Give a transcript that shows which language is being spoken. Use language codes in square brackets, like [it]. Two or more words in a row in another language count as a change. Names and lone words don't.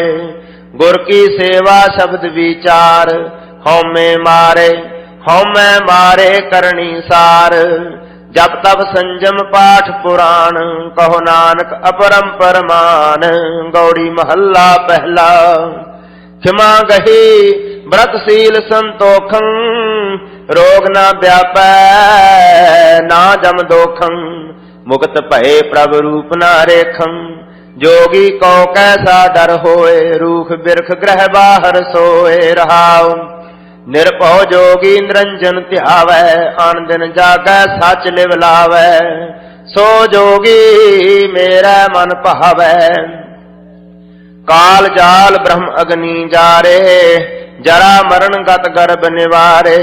[hi] गुर की सेवा शब्द विचार, हौमे मारे करनी सार। जप तप संजम पाठ पुराण, कहो नानक अपरंपर मान। गौड़ी महला पहला। क्षमा गही व्रतशील संतोखं, रोग न व्यापै ना जम दोखं। मुक्त भये प्रभु रूप न रेखं, जोगी को कैसा डर होए। रूख बिरख ग्रह बाहर सोए रहाओ। निरभौ जोगी निरंजन ध्यावै, आन दिन जागै सच लिव लावै। सो जोगी मेरा मन भावै। काल जाल ब्रह्म अग्नि जारे, जरा मरण गत गर्भ निवारे।